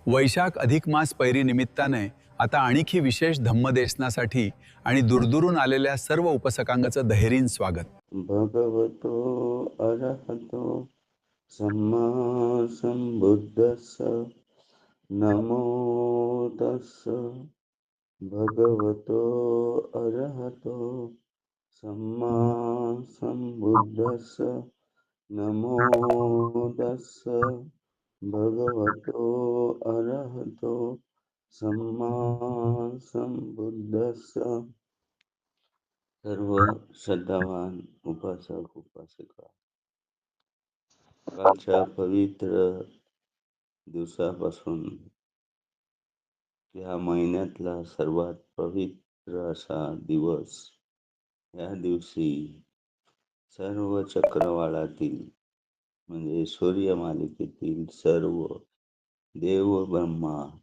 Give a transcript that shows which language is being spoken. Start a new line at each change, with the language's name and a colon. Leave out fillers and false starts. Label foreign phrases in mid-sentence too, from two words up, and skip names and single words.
Marathi: वैशाख अधिक मास पैरी निमित्ताने आता आणखी विशेष धम्मदेशनासाठी आणि दूरदूरून आलेल्या सर्व उपासकांचं धैर्यीन स्वागत.
Pali: भगवतो अरहतो सम्मा संबुद्धस्स नमो तस्स भगवतो अरहतो सम्मा संबुद्धस्स नमो तस्स भगवतो अरहतो सम्मा संबुद्धस्स.
Marathi: सर्व श्रद्धावान उपासक उपासिका, कालच्या पवित्र दिवसापासून या महिन्यातला सर्वात पवित्र असा दिवस, या दिवशी सर्व चक्रवाळातील म्हणजे सूर्यमालिकेतील सर्व देव ब्रह्मा